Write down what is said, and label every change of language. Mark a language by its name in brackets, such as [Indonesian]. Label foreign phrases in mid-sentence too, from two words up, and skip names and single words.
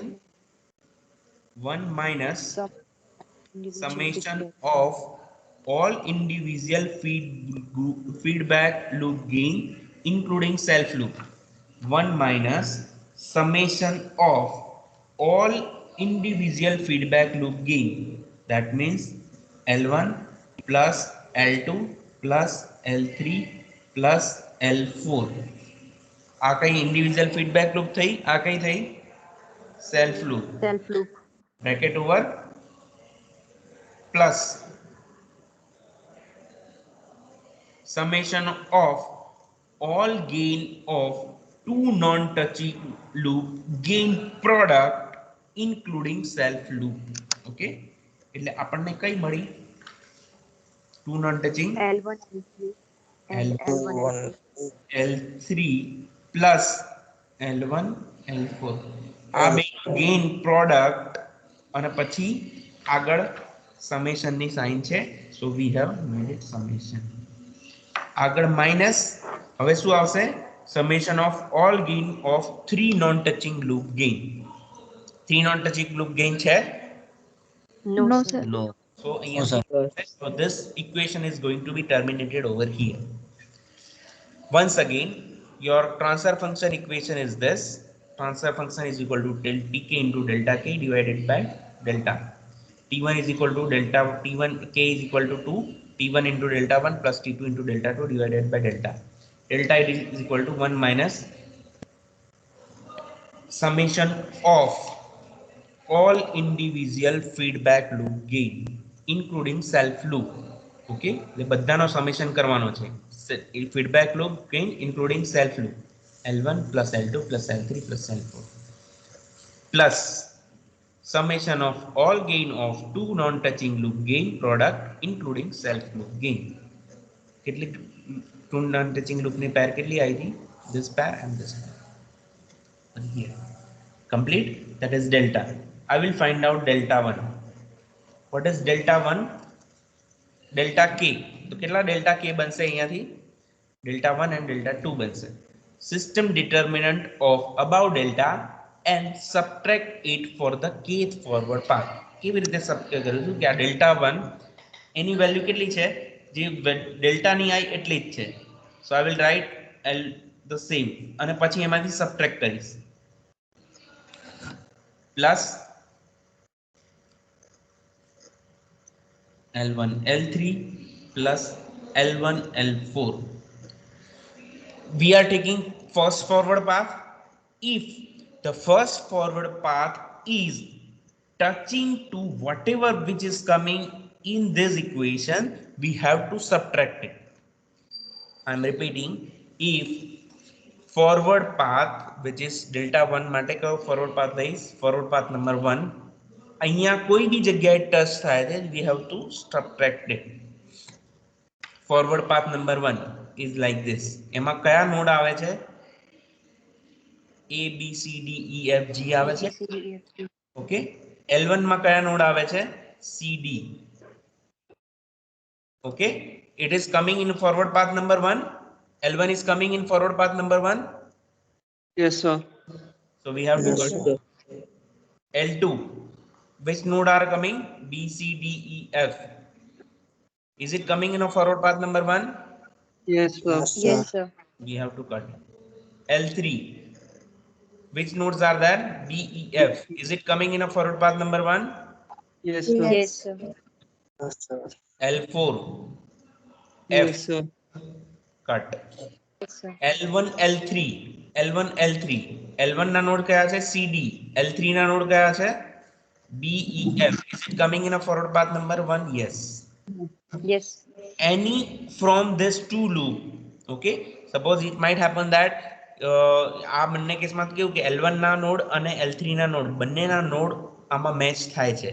[English] 1 minus summation of all individual feedback loop gain including self loop 1 minus summation of all individual feedback loop gain. That means L1 plus L2 plus L3 plus L4. [Gujarati] આ કઈ [English] individual feedback loop [Gujarati] થઈ, આ કઈ થઈ [English] self loop. self loop. bracket over plus summation of all gain of two non-touching loop gain product including self loop. [Gujarati] Okay, એટલે આપણને કઈ મળી? [English] two non-touching L1, L3 and L1, L3 plus L1 L4 [Gujarati] આ બે [English] gain product [Gujarati] અને પછી આગળ summation ની સાઇન છે, [English] so we have made it summation. [Gujarati] આગળ માઇનસ, હવે શું આવશે? [English] summation of all gain of 3 non touching loop gain. 3 non touching loop gain છે? no sir. No. So અહીંયા so this equation is going to be terminated over here. Once again, your transfer function equation is this. Transfer function is equal to del tk into delta k divided by delta. T1 is equal to delta T1 k is equal to 2 T1 into delta 1 plus T2 into delta 2 divided by delta. Delta is equal to 1 minus summation of all individual feedback loop gain including self loop. [Gujarati] Okay, એટલે બધાનો સમેશન કરવાનો છે. [English] feedback loop gain including self loop L1 plus L2 plus L3 plus L4 plus summation of all gain of two non-touching loop gain product including self loop gain. [Gujarati] કેટલી [English] two non-touching loop [Gujarati] ની pair કેટલી આવી હતી? [English] This pair and this pair. And here complete, that is delta. I will find out delta 1. What is delta 1? Delta k. [Gujarati] તો કેટલા [English] delta k [Gujarati] બનશે અહીંયાથી? [English] Delta 1 and delta 2 બનશે. System determinant of above delta and subtract it for the kth forward path. [Gujarati] કેવી રીતે સબટ્રેક્ટ કરું છું કે આ delta 1 એની વેલ્યુ કેટલી છે? જે ડેલ્ટા ની આઈ એટલી જ છે. સો [English] I will write L the same [Gujarati] અને પછી એમાંથી સબટ્રેક્ટ કરીશ. [English] પ્લસ L1 L3 plus L1 L4. We are taking first forward path. If the first forward path is touching to whatever which is coming in this equation, we have to subtract it. I am repeating, if forward path which is delta 1 માટે કયો forward path લઈશ? forward path number 1 [Gujarati] અહીંયા કોઈ બી જગ્યાએ ટચ થાય છે, [English] we have to subtract it. forward path number 1 is like this. [Gujarati] એમાં કયા નોડ આવે છે? A B C D E F G આવે છે. ઓકે, L1 માં કયા નોડ આવે છે? [English] C D. Okay, it is coming in forward path number 1. L1 is coming in forward path number 1. Yes, sir. So we have to go to L2. Which node are coming? B C D E F. Is it coming in a forward path number 1? Yes, sir. Yes sir. We have to cut. L3. Which nodes are there? B E F. Is it coming in a forward path number 1? Yes, sir. Yes sir. L4. Yes, F. sir. Cut. Yes sir. [Gujarati] L1 L3. L1 L3. L1 ના નોડ કયા છે? CD. L3 ના નોડ કયા છે? [English] B E F. Is it coming in a forward path number 1? Yes. Yes. Any from this two loop. Okay, suppose it might happen that [Gujarati] આ બંને કેસમાં કેવું કે L1 ના નોડ અને L3 ના નોડ બંનેના નોડ આમાં મેચ થાય છે.